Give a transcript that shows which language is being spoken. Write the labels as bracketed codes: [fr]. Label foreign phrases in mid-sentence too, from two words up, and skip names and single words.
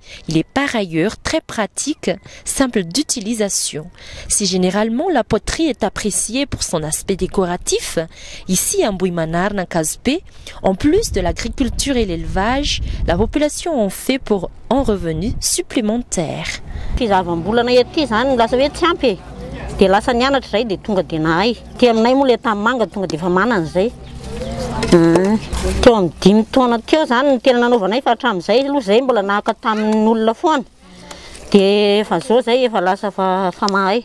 [fr] Il est par ailleurs très pratique, simple d'utilisation. Si généralement la poterie est appréciée pour son aspect décoratif, ici à Mbuimanar, en plus de l'agriculture et l'élevage, la population en fait pour un revenu supplémentaire. [mg] Fizavam-bolana ety zany lasa hoe tsy ampy e. Dia lasa nianatra zay dia tonga dia nahay. Ty aminay moa le tanmanga tonga dia efa manana zay. Teo amin'ny 5 taona teo zany ny tena nanaovanay fa hatramin'izay aloha zay mbola nahaka tamin'olona foana. Dia efa zao zay efa lasa fa mahay.